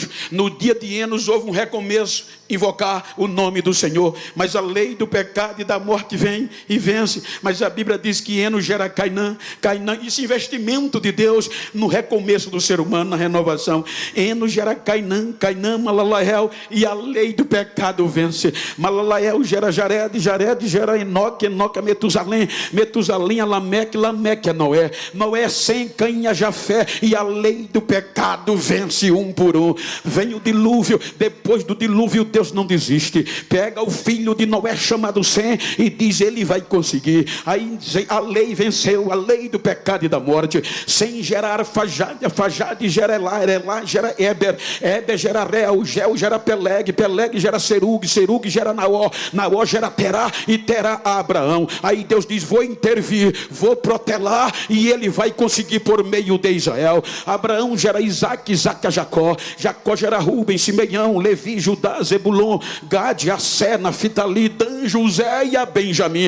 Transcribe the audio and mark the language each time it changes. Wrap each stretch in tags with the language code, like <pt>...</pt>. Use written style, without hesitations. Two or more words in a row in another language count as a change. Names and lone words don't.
<pt>No dia de Enos houve um recomeço, invocar o nome do Senhor. Mas a lei do pecado e da morte vem e vence. Mas a Bíblia diz que Enos gera Cainã. Esse investimento de Deus no recomeço do ser humano, na renovação. Enos gera Cainã, Malalael, e a lei do pecado vence. Malalael gera Jared, Jared gera Enoque, Enoque a Metusalém, Metusalém a Lameque, Lameque a Noé, Noé sem Caim a Jafé, e a lei do pecado vence um por um. Vem o dilúvio. Depois do dilúvio Deus não desiste. Pega o filho de Noé chamado Sem e diz: ele vai conseguir. Aí a lei venceu, a lei do pecado e da morte. Sem gerar Fajade, Fajade gera Elá, Elá gera Éber, Éber gera Réu, Gel gera Peleg, Peleg gera Serug, Serug gera Naó, Naó gera Terá, e Terá a Abraão. Aí Deus diz: vou intervir, vou protelar, e ele vai conseguir por meio de Israel. Abraão gera Isaac, Isaac a Jacó, Jacó gera Rubem, Simeão, Levi, Judá, Zebulon, Gade, Assé, Naftali, Dan, José e a Benjamim.</pt>